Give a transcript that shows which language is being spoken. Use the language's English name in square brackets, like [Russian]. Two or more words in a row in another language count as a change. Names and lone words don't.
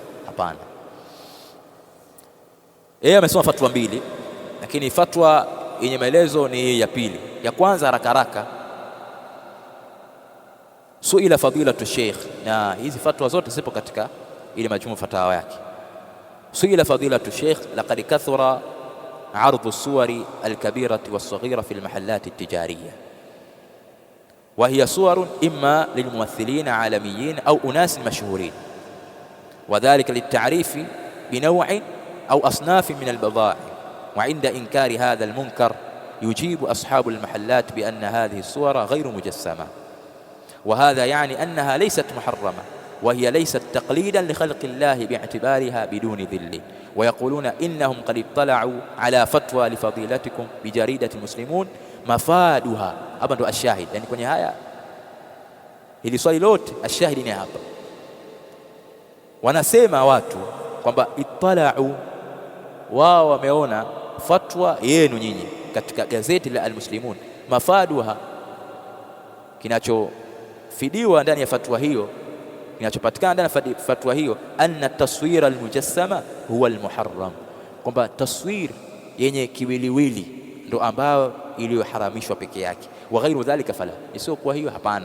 [Swahili] Hapana, yeye amesoma fatwa mbili, lakini fatwa yenye maelezo ni ya pili. Ya kwanza haraka haraka, [Arabic] سئل فضيلة الشيخ, [Swahili] na hizi fatwa zote zipo katika ile [Arabic] مجموع فتاوى [Swahili] yake. [Arabic] سئل فضيلة الشيخ, لقد كثر عرض الصور الكبيرة والصغيرة في المحلات التجارية، وهي صور إما للممثلين عالميين أو أناس مشهورين، وذلك للتعريف بنوع أو أصناف من البضائع. وعند إنكار هذا المنكر يجيب أصحاب المحلات بأن هذه الصور غير مجسمة، وهذا يعني أنها ليست محرمة، وهي ليست تقليدا لخلق الله باعتبارها بدون ذل. ويقولون إنهم قد اطلعوا على فتوى لفضيلتكم بجريدة المسلمون مفادها. [Swahili] hapa ndo ashahid, yani kwenye haya hili swali lote ashahidi ni hapa. Wanasema watu kwamba ittalau, wao wameona fatwa yenu nyinyi katika gazeti la Al-Muslimun, mafaduha, kinachofidiwa ndani ya fatwa hiyo, kinachopatikana ndani ya fatwa hiyo, [Arabic] أن التصوير المجسم هو المحرم, [Swahili] kwamba taswir yenye kiwiliwili ndo ambayo iliyoharamishwa peke yake, [Arabic] وغير ذلك فلا, [Swahili] isio kwa hiyo hapana.